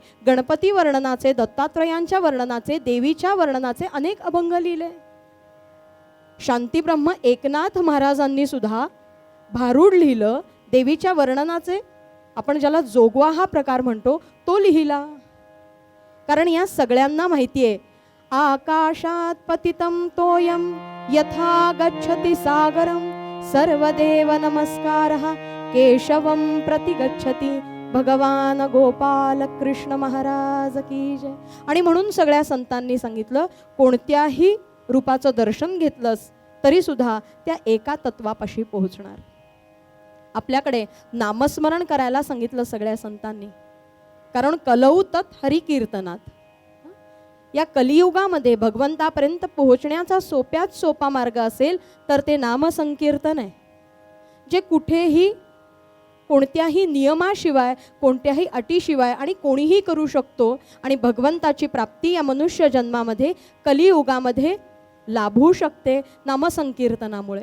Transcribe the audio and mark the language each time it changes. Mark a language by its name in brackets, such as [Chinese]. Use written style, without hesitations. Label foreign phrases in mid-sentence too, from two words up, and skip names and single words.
[Marathi] गणपती वर्णनाचे, दत्तात्रयांच्या वर्णनाचे, देवीच्या वर्णनाचे अनेक अभंग लिहिले. शांतीब्रह्म एकनाथ महाराजांनी सुद्धा भारूड लिहिलं, देवीच्या वर्णनाचे. आपण ज्याला जोगवा हा प्रकार म्हणतो तो लिहिला. कारण या सगळ्यांना माहिती आहे, [Sanskrit] आकाशात पतितं तोयम यथा गच्छति सागरम सर्वदेव नमस्कारः केशवं प्रति गच्छति [Hindi] भगवान गोपाल कृष्ण महाराज की जय. [Marathi] आणि म्हणून सगळ्या संतांनी सांगितलं, कोणत्याही रूपाचं दर्शन घेतलंस तरी सुद्धा त्या एका तत्वापाशी पोहोचणार. आपल्याकडे नामस्मरण करायला सांगितलं सगळ्या संतांनी, कारण [Sanskrit] कलौ तत् हरिकीर्तनात. [Marathi] या कलियुगामध्ये भगवंतापर्यंत पोहोचण्याचा सोप्यात सोपा मार्ग असेल तर ते नामसंकीर्तन आहे, जे कुठेही कोणत्याही नियमाशिवाय, कोणत्याही अटीशिवाय आणि कोणीही करू शकतो. आणि भगवंताची प्राप्ती या मनुष्य जन्मामध्ये कलियुगामध्ये लाभू शकते नामसंकीर्तनामुळे.